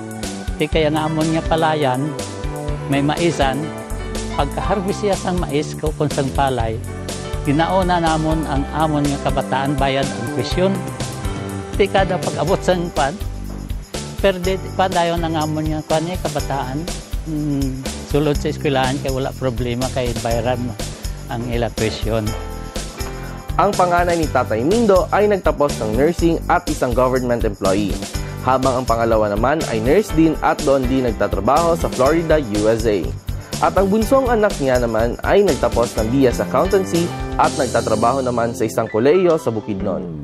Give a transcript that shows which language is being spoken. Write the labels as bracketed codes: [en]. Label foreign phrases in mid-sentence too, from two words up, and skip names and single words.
[hil] Di kaya nga amon nga palayan, may maisan, pagka-harvest siya sang mais kung sang palay, ginauna namon ang amon nga kabataan bayad ang tuition. Di kada pag-abot sang pan, perde pa dayon ang amon nga kanya kabataan. Sulod sa eskwelahan kay wala problema kay bayaran ang ila tuition. [tl] Ang panganay ni Tatay Mindo ay nagtapos ng nursing at isang [en] government employee, [tl] habang ang pangalawa naman ay nurse din at doon din nagtatrabaho sa Florida, USA. At ang bunsong anak niya naman ay nagtapos ng BS Accountancy at nagtatrabaho naman sa isang kolehiyo sa Bukidnon.